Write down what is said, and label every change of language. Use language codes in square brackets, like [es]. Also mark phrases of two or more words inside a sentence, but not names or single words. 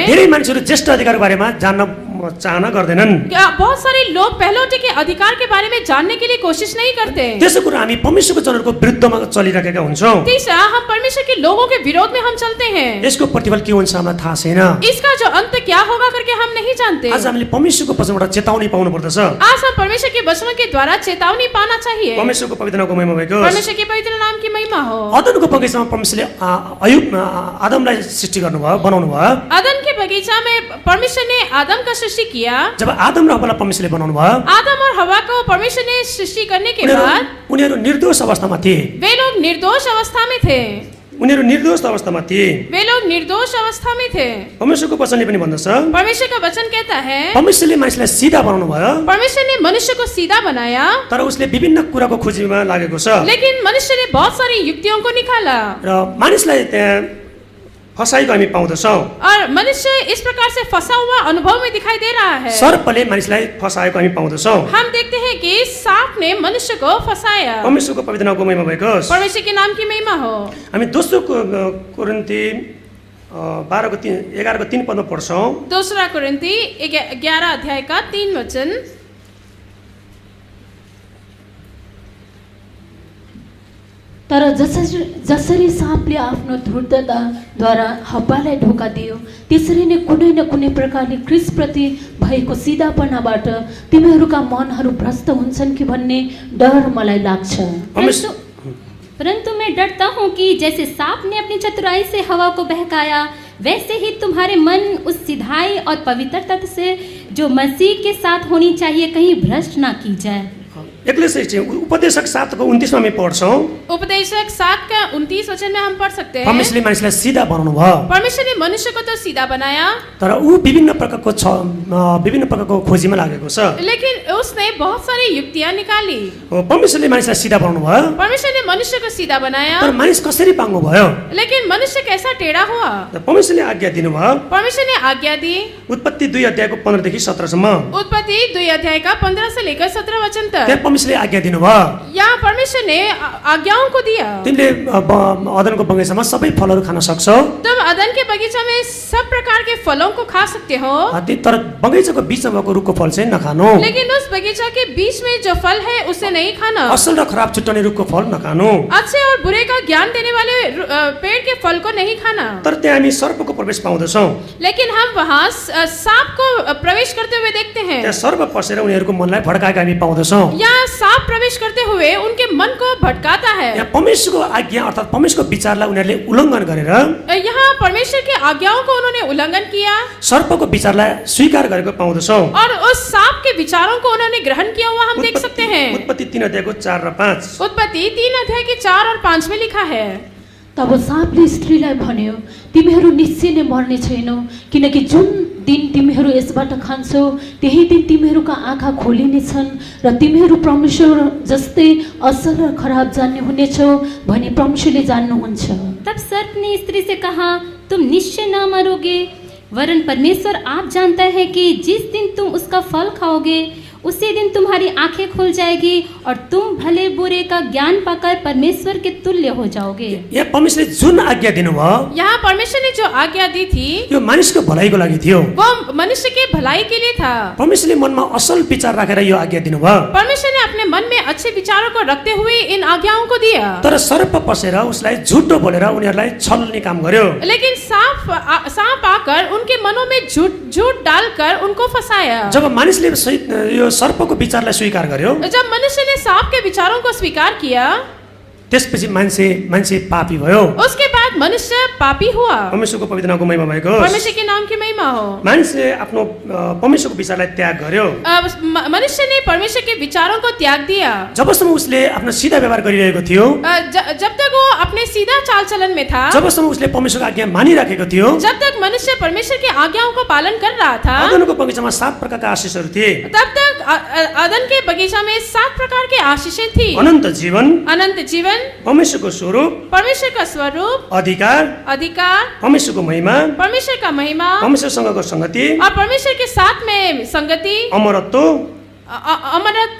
[ne] धेरै मानिसहरू ज्येष्ठ अधिकारको बारेमा जान्न चाहना गर्दैनन्। [hi] बहुत सारे लोग पहलौठे के अधिकार के बारे में जानने के लिए कोशिश नहीं करते। [ne] त्यसो कुरा हामी परमेश्वरको जनहरूको विरुद्धमा चलिरहेका हुन्छौँ। [hi] तीसरा, हम परमेश्वर के लोगों के विरोध में हम चलते हैं। [ne] यसको प्रतिफल के हुन्छ हामीलाई थाहा छैन। [hi] इसका जो अंत क्या होगा करके हम नहीं जानते। [ne] आज हामीले परमेश्वरको वचनबाट चेतावनी पाउनु पर्दछ। [hi] आज हम परमेश्वर के वचनों के द्वारा चेतावनी पाना चाहिए। [ne] परमेश्वरको पवित्र नामको महिमा भएको होस्। [hi] परमेश्वर के पवित्र नाम की महिमा हो। [ne] अदनको बगैँचामा परमेश्वरले आदमलाई सृष्टि गर्नुभयो, बनाउनु भयो। [hi] अदन के बगीचा में परमेश्वर ने आदम का सृष्टि किया। [ne] जब आदम र हव्वालाई परमेश्वरले बनाउनु भयो, [hi] आदम और हवा को परमेश्वर ने सृष्टि करने के बाद [ne] उनीहरू निर्दोष अवस्थामा थिए। [hi] वे लोग निर्दोष अवस्था में थे। [ne] उनीहरू निर्दोष अवस्थामा थिए। [hi] वे लोग निर्दोष अवस्था में थे। [ne] परमेश्वरको वचनले पनि भन्दछ, [hi] परमेश्वर का वचन कहता है [ne] परमेश्वरले मानिसलाई सिधा बनाउनु भयो, [hi] परमेश्वर ने मनुष्य को सीधा बनाया, [ne] तर उसले विभिन्न कुराको खोजीमा लागेको छ [hi] लेकिन मनुष्य ने बहुत सारी युक्तियों को निकाला [ne] र मानिसलाई त्यहाँ फसाएको हामी पाउँदछौँ। [hi] और मनुष्य इस प्रकार से फंसा हुआ अनुभव में दिखाई दे रहा है। [ne] सर्पले मानिसलाई फसाएको हामी पाउँदछौँ। [hi] हम देखते हैं कि सांप ने मनुष्य को फंसाया। [ne] परमेश्वरको पवित्र नामको महिमा भएको होस्। [hi] परमेश्वर के नाम की महिमा हो। [ne] हामी दोस्रो कोरिन्थी 11:3 पदमा पढ्छौँ। [hi] दूसरा कोरिन्थी 11 अध्याय का 3 वचन। [ne] तर जसरी साँपले आफ्नो धूर्तताद्वारा हव्वालाई धोका दियो त्यसरी नै कुनै न कुनै प्रकारले ख्रीष्टप्रति भएको सिधापनाबाट तिमीहरूका मनहरू भ्रष्ट हुन्छन् कि भन्ने डर मलाई लाग्छ। [hi] परंतु मैं डरता हूँ कि जैसे सांप ने अपनी चतुराई से हवा को बहकाया वैसे ही तुम्हारे मन उस सिधाई और पवित्रता से जो मसीह के साथ होनी चाहिए कहीं भ्रष्ट ना की जाए। [ne] एक्लेसियास चाहिँ उपदेशक 7 को 29 मा हामी पढ्छौँ [hi] उपदेशक 7 का 29 वचन में हम पढ़ सकते हैं। [ne] परमेश्वरले मानिसलाई सिधा बनाउनु भयो [hi] परमेश्वर ने मनुष्य को तो सीधा बनाया, [ne] तर ऊ विभिन्न प्रकारको खोजीमा लागेको छ। [hi] लेकिन उसने बहुत सारी युक्तियां निकाली। [ne] परमेश्वरले मानिसलाई सिधा बनाउनु भयो [hi] परमेश्वर ने मनुष्य को सीधा बनाया, [ne] तर मानिस कसरी पाङ्गो भयो? [hi] लेकिन मनुष्य कैसा टेढ़ा हुआ? [ne] परमेश्वरले आज्ञा दिनुभयो। [hi] परमेश्वर ने आज्ञा दी। [ne] उत्पत्ति 2 अध्यायको 15 देखि 17 सम्म [hi] उत्पत्ति 2 अध्याय का 15 से लेकर 17 वचन तक [ne] त्यहाँ परमेश्वरले आज्ञा दिनुभयो [hi] यहाँ परमेश्वर ने आज्ञाओं को दिया। [ne] तिमीले अदनको बगैँचामा सबै फलहरू खान सक्छौ, [hi] तुम अदन के बगीचा में सब प्रकार के फलों को खा सकते हो, [ne] तर बगैँचाको बीचमा भएको रुखको फल चाहिँ नखानु। [hi] लेकिन उस बगीचा के बीच में जो फल है उसे नहीं खाना। [ne] असल र खराब छुट्याउने रुखको फल नखानु। [hi] अच्छे और बुरे का ज्ञान देने वाले पेड़ के फल को नहीं खाना। [ne] तर त्यहाँ हामी सर्पको प्रवेश पाउँदछौँ। [hi] लेकिन हम वहाँ सांप को प्रवेश करते हुए देखते हैं। [ne] त्यहाँ सर्प पसेर उनीहरूको मनलाई भड्काएका हामी पाउँदछौँ। [hi] यहाँ सांप प्रवेश करते हुए उनके मन को भटकाता है। [ne] यहाँ परमेश्वरको आज्ञा अर्थात् परमेश्वरको विचारलाई उनीहरूले उल्लङ्घन गरेर [hi] यहाँ परमेश्वर के आज्ञाओं को उन्होंने उल्लंघन किया [ne] सर्पको विचारलाई स्वीकार गरेको पाउँदछौँ। [hi] और उस सांप के विचारों को उन्होंने ग्रहण किया हुआ हम देख सकते हैं। [ne] उत्पत्ति 3 अध्यायको 4 र 5 [hi] उत्पत्ति 3 अध्याय के 4 और 5 में लिखा है। [ne] तब साँपले स्त्रीलाई भन्यो, तिमीहरू निश्चय नै मर्ने छैनौ, किनकि जुन दिन तिमीहरू यसबाट खान्छौ त्यही दिन तिमीहरूका आँखा खोलिनेछन् र तिमीहरू परमेश्वर जस्तै असल र खराब जान्ने हुनेछौ भनी परमेश्वरले जान्नुहुन्छ। [hi] तब सर्प ने स्त्री से कहा, तुम निश्चय न मरोगे, वरन परमेश्वर आप जानता है कि जिस दिन तुम उसका फल खाओगे उसी दिन तुम्हारी आंखें खुल जाएगी और तुम भले बुरे का ज्ञान पाकर परमेश्वर के तुल्य हो जाओगे। [ne] यहाँ परमेश्वरले जुन आज्ञा दिनुभयो [hi] यहाँ परमेश्वर ने जो आज्ञा दी थी [ne] यो मानिसको भलाइको लागि थियो। [hi] वो मनुष्य के भलाई के लिए था। [ne] परमेश्वरले मनमा असल विचार राखेर यो आज्ञा दिनुभयो। [hi] परमेश्वर ने अपने मन में अच्छे विचारों को रखते हुए इन आज्ञाओं को दिया। [ne] तर सर्प पसेर उसलाई झुटो बोलेर उनीहरूलाई छल्ने काम गर्यो। [hi] लेकिन सांप आकर उनके मनों में झूठ डालकर उनको फंसाया। [ne] जब मानिसले यो सर्पको विचारलाई स्वीकार गर्यो, [hi] जब मनुष्य ने सांप के विचारों को स्वीकार किया [ne] त्यसपछि मान्छे पापी भयो। [hi] उसके बाद मनुष्य पापी हुआ। [ne] परमेश्वरको पवित्र नामको महिमा भएको [hi] परमेश्वर के नाम की महिमा हो। [ne] मानिसले आफ्नो परमेश्वरको विचारलाई त्याग गर्यो। [hi] मनुष्य ने परमेश्वर के विचारों को त्याग दिया। [ne] जबसम्म उसले आफ्नो सीधा व्यवहार गरिरहेको थियो, [hi] जब तक वो अपने सीधा चाल चलन में था, [ne] जबसम्म उसले परमेश्वरको आज्ञा मानिराखेको थियो, [hi] जब तक मनुष्य परमेश्वर की आज्ञाओं को पालन कर रहा था, [ne] अदनको बगैँचामा 7 प्रकारका आशीषहरू थिए। [hi] तब तक अदन के बगीचा में 7 प्रकार के आशीषें थी। [ne] अनन्त जीवन, परमेश्वरको स्वरूप, [hi] परमेश्वर का स्वरूप, [ne] अधिकार, परमेश्वरको महिमा, [hi] परमेश्वर का महिमा, [ne] परमेश्वरसँगको संगति [hi] और परमेश्वर के साथ में संगति, [ne] अमरत्व